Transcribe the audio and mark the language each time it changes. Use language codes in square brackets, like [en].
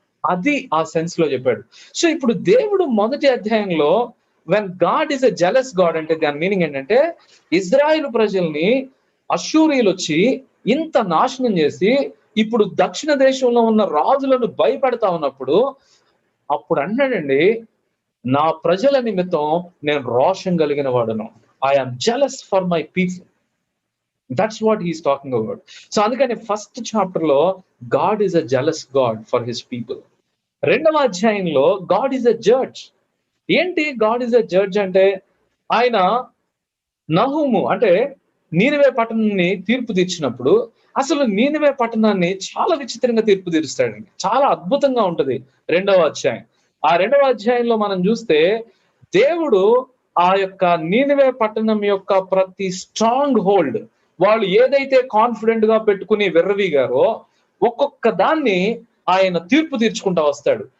[te] అది ఆ సెన్స్ లో చెప్పాడు. సో ఇప్పుడు దేవుడు మొదటి అధ్యాయంలో [en] when God is a jealous God [te] అంటే దాని మీనింగ్ ఏంటంటే, ఇజ్రాయిల్ ప్రజల్ని అష్షూరీయులు వచ్చి ఇంత నాశనం చేసి ఇప్పుడు దక్షిణ దేశంలో ఉన్న రాజులను భయపెడతా ఉన్నప్పుడు అప్పుడు అన్నాడండి, నా ప్రజల నిమిత్తం నేను రోషం కలిగిన వాడును. [en] I am jealous for my people. That's what he's talking about. So [te] అందుకని ఫస్ట్ చాప్టర్ లో [en] God is a jealous God for his people. [te] రెండవ అధ్యాయంలో [en] God is a judge. [te] ఏంటి [en] God is a judge [te] అంటే, ఆయన నహూము అంటే నీనెవే పట్టణాన్ని తీర్పు తీర్చినప్పుడు అసలు నీనెవే పట్టణాన్ని చాలా విచిత్రంగా తీర్పు తీరుస్తాడండి. చాలా అద్భుతంగా ఉంటది రెండవ అధ్యాయం. ఆ రెండవ అధ్యాయంలో మనం చూస్తే దేవుడు ఆ యొక్క నీనెవే పట్టణం యొక్క ప్రతి స్ట్రాంగ్ హోల్డ్, వాళ్ళు ఏదైతే కాన్ఫిడెంట్ గా పెట్టుకుని విర్రవీగారో ఒక్కొక్క దాన్ని ఆయన తీర్పు తీర్చుకుంటా వస్తాడు.